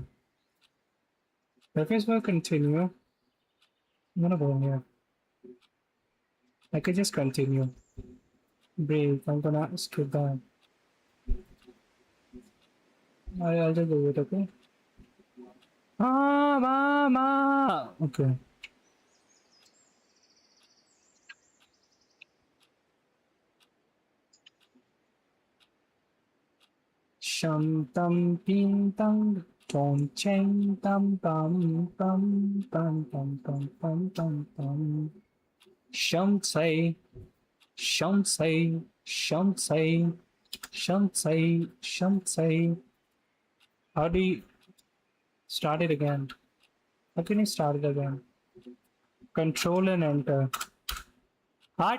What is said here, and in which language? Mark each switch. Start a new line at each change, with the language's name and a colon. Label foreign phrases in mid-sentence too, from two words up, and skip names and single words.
English: If it was continue, I'm gonna go in here. I could just continue. Break, I'm gonna skip that. I'll just do it, okay? Ah, mama! Okay. Sham tam ping tam tong cheng tam tam tam tam tam tam tam tam tam. Sham say, sham say, sham say, sham say, sham say. How do you start it again? How can you start it again? Control and enter. What?